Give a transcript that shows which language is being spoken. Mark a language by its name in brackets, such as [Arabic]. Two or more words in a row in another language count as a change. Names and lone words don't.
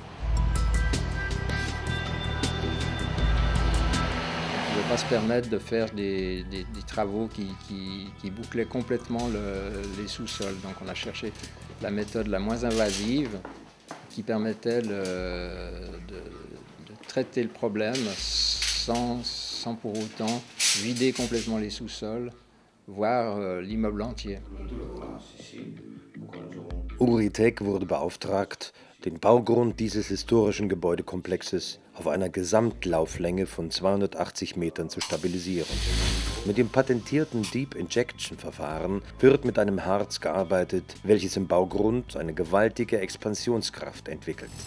[French] On ne pouvait pas se permettre de faire des travaux qui bouclaient complètement les sous-sols. Donc on a cherché la méthode la moins invasive qui permettait de traiter le problème sans pour autant vider complètement les sous-sols, voire l'immeuble entier. [German] Uritech wurde beauftragt, den Baugrund dieses historischen Gebäudekomplexes auf einer Gesamtlauflänge von 280 Metern zu stabilisieren. Mit dem patentierten [English] Deep Injection [German] Verfahren wird mit einem Harz gearbeitet, welches im Baugrund eine gewaltige Expansionskraft entwickelt.